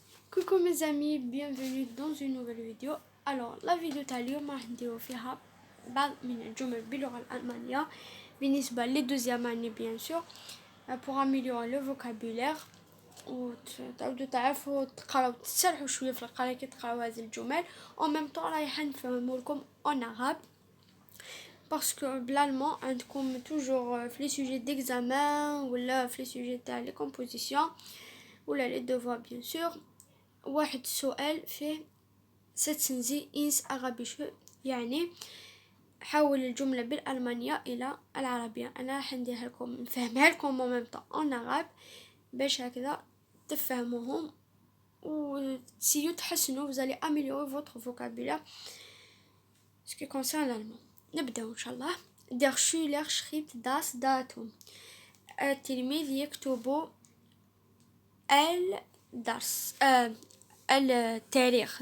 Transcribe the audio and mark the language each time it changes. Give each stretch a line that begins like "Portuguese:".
French: Coucou mes amis, bienvenue dans une nouvelle vidéo. Alors la vidéo
Arabic: تاع اليوم راح نديرو فيها بعض من الجمل باللغة الألمانية بالنسبة للدوزيام
French: année bien sûr pour améliorer le vocabulaire
Arabic: وتعودوا تعرفوا تقراو تسرحوا شوية في القراية كي تقراو هذه الجمل
French: en même temps
Arabic: رايحة نفهمو لكم
French: en arabe parce que
Arabic: بالالمان عندكم
French: toujours
Arabic: في
French: les sujets d'examen
Arabic: ولا في
French: les sujets
Arabic: تاع
French: les compositions
Arabic: ولا
French: les devoirs bien sûr
Arabic: واحد السؤال فيه
German: setzen Sie ins Arabische
Arabic: يعني حول الجملة بالألمانية إلى العربية. أنا راح نديرها لكم نفهمها لكم
French: en même temps en arabe
Arabic: باش هكذا تفهموهم وتسيو تحسنوا
French: vous allez améliorer votre vocabulaire ce qui concerne l'allemand.
Arabic: نبدأ إن شاء الله.
German: Der Schüler schreibt das Datum.
Arabic: التلميذ يكتب الدرس التاريخ.